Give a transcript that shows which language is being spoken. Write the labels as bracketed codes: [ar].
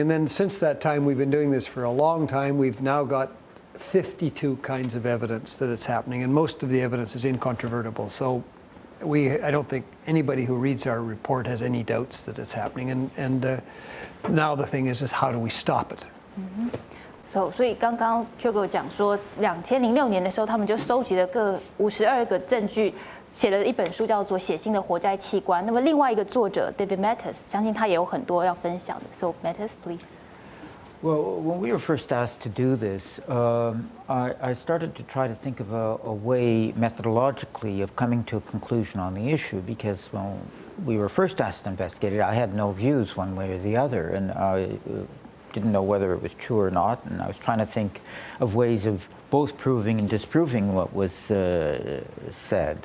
[en] And then since that time, we've been doing this for a long time. We've now got 52 kinds of evidence that it's happening, and most of the evidence is incontrovertible. So I don't think anybody who reads our report has any doubts that it's happening. And now the thing is how do we stop it? [zh] 所以刚刚 Jacob 讲说，2006年的时候，他们就收集了各52个证据，写了一本书，叫做《血腥的活摘器官》。那么另外一个作者 David Matas， 相信他也有很多要分享的。 [en] So Matas, please. Well, when we were first asked to do this, I started to try to think of a way methodologically of coming to a conclusion on the issue, because when we were first asked to investigate it, I had no views one way or the other, and I didn't know whether it was true or not, and I was trying to think of ways of both proving and disproving what was said.